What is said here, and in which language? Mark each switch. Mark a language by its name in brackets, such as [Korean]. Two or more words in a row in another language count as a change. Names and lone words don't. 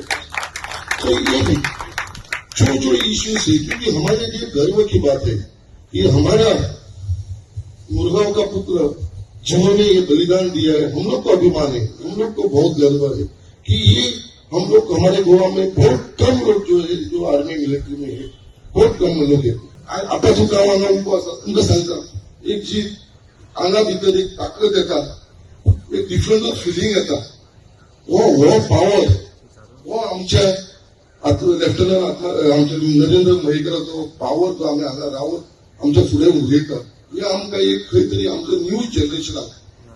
[Hindi] तो ये भी जो इश्यूज है, क्योंकि हमारे लिए गर्व की बात है कि हमारा मुरगांव का पुत्र जिन्होंने ये बलिदान दिया है, हम लोग को अभिमान है, हम लोग को बहुत गर्व है कि ये हम लोग हमारे गोवा में बहुत कम लोग जो है जो [English] army military [Hindi] में है, बहुत कम लोग है. [Konkani] आता जो काम हांगा तुमकां सांगता एक जी हांगा भितर एक ताकद येता, एक [English] different feeling [Konkani] येता. हो पावर हो आमच्या लेफ्टनंट आमच्या नरेंद्र मयेकराचो पावर जो आमी हांगा रावन आमच्या फुडें उलयता हे आमकां एक खंय तरी आमच्या [English] new generation.